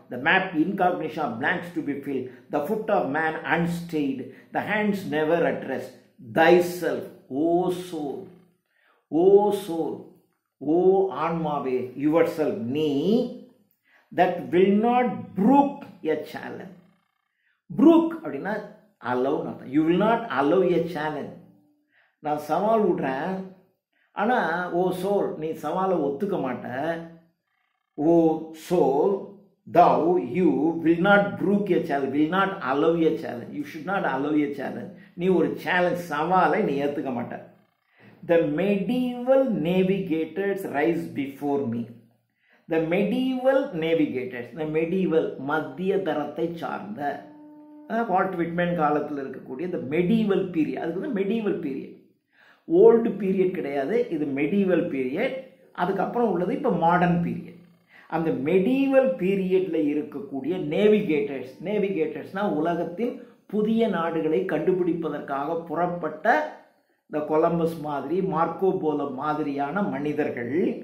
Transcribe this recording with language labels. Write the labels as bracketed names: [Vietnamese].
[English] The map incognita, blanks to be fill. The foot of man unstayed, the hands never at rest. Thy self, O soul, O soul, [Tamil] ஓ ஆன்மாவே, [English] Your self, நீ, that will not brook a challenge. brook [Tamil] அப்படின்னா [English] allow, you will not allow a challenge. [Tamil] நான் சவால் விடுறேன், ஆனால் ஓ soul நீ சவாலை ஒத்துக்க மாட்ட. [English] O soul, thou, you will not brook a challenge, will not allow a challenge, you should not allow a challenge. [Tamil] நீ ஒரு சேலஞ்ச், சவாலை நீ ஏற்றுக்க மாட்ட. [English] The medieval navigators rise before me. The medieval navigators, the medieval [Tamil] மத்திய தரத்தை சார்ந்த, Walt Whitman காலத்தில் இருக்கக்கூடிய இந்த மெடிவல் பீரியட், அதுக்கு வந்து மெடிவல் பீரியட், ஓல்டு பீரியட் கிடையாது, இது மெடிவல் பீரியட். அதுக்கப்புறம் உள்ளது இப்போ மாடர்ன் பீரியட். அந்த மெடிவல் பீரியடில் இருக்கக்கூடிய நேவிகேட்டர்ஸ், நேவிகேட்டர்ஸ்னால் உலகத்தின் புதிய நாடுகளை கண்டுபிடிப்பதற்காக புறப்பட்ட இந்த கொலம்பஸ் மாதிரி, மார்க்கோ போலோ மாதிரியான மனிதர்கள்.